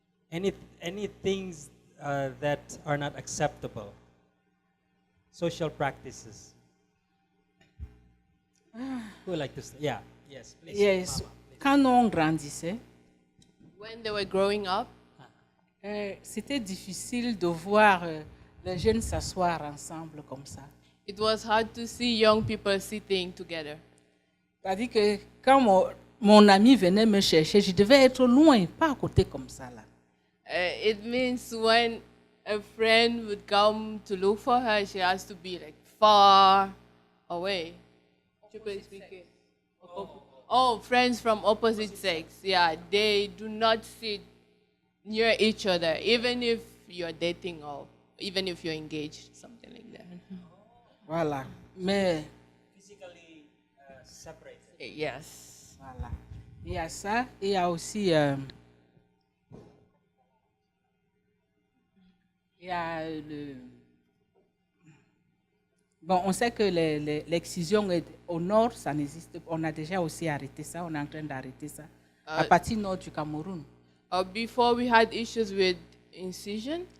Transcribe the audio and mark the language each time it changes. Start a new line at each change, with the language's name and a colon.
English: Any things that are not acceptable? Social practices. Who would like to start? Yeah, yes, please. Yes. Mama, please.
French: Quand on grandissait,
English: When they were growing up,
French: C'était difficile de voir les jeunes s'asseoir ensemble comme ça.
English: It was hard to see young people sitting together.
French: C'est-à-dire que quand mon ami venait me chercher, je devais être loin, pas à côté comme ça là.
English: It means when a friend would come to look for her, she has to be like far away.
French: Tu peux expliquer?
English: Oh, friends from opposite sex. Yeah, they do not sit near each other, even if you're dating or even if you're engaged, something like that.
French: Voilà. Mais
English: Physically separated. Yes.
French: voilà. Il y a ça, et il y a aussi il y a bon, on sait que l'excision au nord, ça n'existe pas. On a déjà aussi arrêté ça, on est en train d'arrêter ça. À partir nord du Cameroun.
English: Before we had issues with incision.